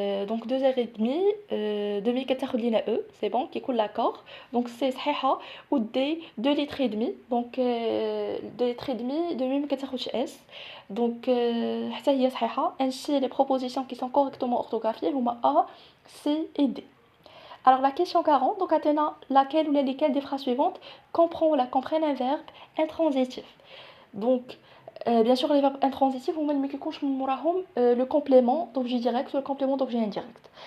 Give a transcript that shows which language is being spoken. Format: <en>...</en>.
<fr>Donc 2h30, demi</fr> <ar>كتاخد لينا</ar> <fr>E, c'est bon, qui coule l'accord. Donc c'est</fr> <ar>صحيحة.</ar> <fr>ou D 2 litres et demi. Donc 2 litres et demi, demi</fr> <ar>ما كتاخدش</ar> <fr>S. Donc</fr> <ar>حتى هي صحيحة.</ar> <fr>Ainsi les propositions qui sont correctement orthographiées</fr> <ar>هما</ar> <fr>A, C et D. Alors la question 40, donc Athéna, laquelle ou lesquelles des phrases suivantes comprennent un verbe intransitif. Donc bien sûr les verbes intransitifs</fr> <ar>هما اللي ما كيكونش من موراهم</ar> <fr>le complément d'objet direct ou le complément d'objet indirect.</fr>